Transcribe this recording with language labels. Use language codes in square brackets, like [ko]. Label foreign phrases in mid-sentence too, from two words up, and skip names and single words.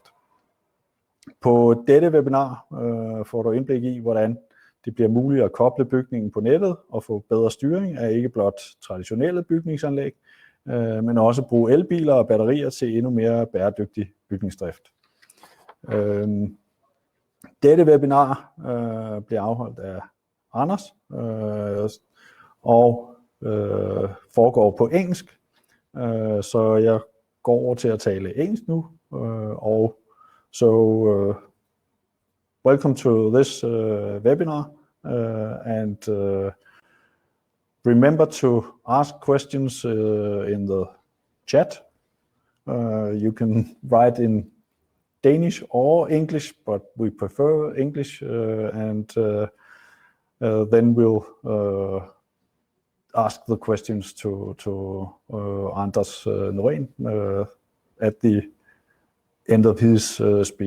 [da] På dette webinar får du indblik i, hvordan det bliver muligt at koble bygningen på nettet og få bedre styring af ikke blot traditionelle bygningsanlæg, men også bruge elbiler og batterier til endnu mere bæredygtig bygningsdrift. Dette webinar bliver afholdt af Anders og foregår på engelsk, så jeg går over til at tale engelsk nu. [en] Welcome to this webinar, and remember to ask questions in the chat. You can write in Danish or English, but we prefer English, and then we'll ask the questions to Anders Norén at the end of his speak.